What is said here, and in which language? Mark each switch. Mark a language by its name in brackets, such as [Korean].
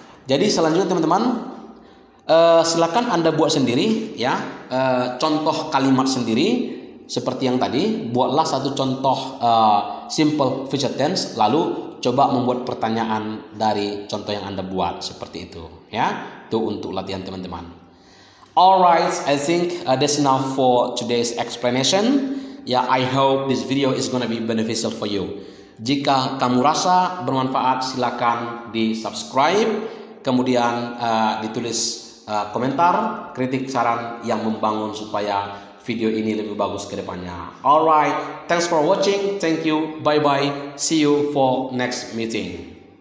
[Indonesian] Jadi selanjutnya teman-teman, silakan Anda buat sendiri, ya, contoh kalimat sendiri. Seperti yang tadi, buatlah satu contoh simple future tense, lalu coba membuat pertanyaan dari contoh yang Anda buat, seperti itu, ya. Itu untuk latihan teman-teman. [English] Alright, I think that's enough for today's explanation. Ya, I hope this video is gonna be beneficial for you. [Indonesian] Jika kamu rasa bermanfaat, silakan di subscribe, kemudian ditulis komentar, kritik, saran yang membangun supaya video ini lebih bagus ke depannya. [English] Alright, thanks for watching. Thank you. Bye bye. See you for next meeting.